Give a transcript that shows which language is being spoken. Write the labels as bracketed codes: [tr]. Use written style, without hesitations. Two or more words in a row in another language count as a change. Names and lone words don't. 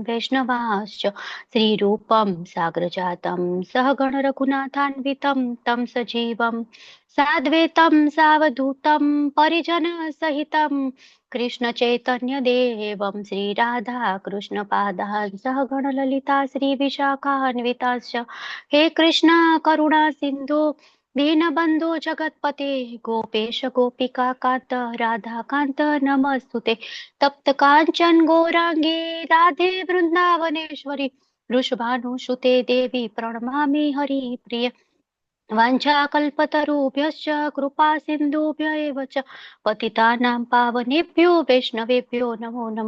[sa] વૈષ્ણવાંશ્ચ શ્રી રૂપં સાગ્રજાतं સહગણ રઘુનાથાન્વિतं तं સજીવં સાદ્વૈतं સાવધૂतं પરિજન સહિतं કૃષ્ણ ચૈતન્ય દેવં શ્રી રાધા કૃષ્ણ પાદાન સહગણ લલિતા શ્રી વિશાખાન્વિતાશ્ચ હે કૃષ્ણ કરુણા સિંધુ दीनबन्धो जगत्पते गोपेश गोपिका कान्त राधा कान्त नमस्तुते तप्त काञ्चन गौरांगी राधे वृन्दावनेश्वरी वृषभानुसुते देवी प्रणमामि हरिप्रिय वाञ्छाकल्पतरुभ्यश्च कृपा सिन्धुभ्य एव च पतितानां पावनेभ्यो वैष्णवेभ्यो नमो नमः.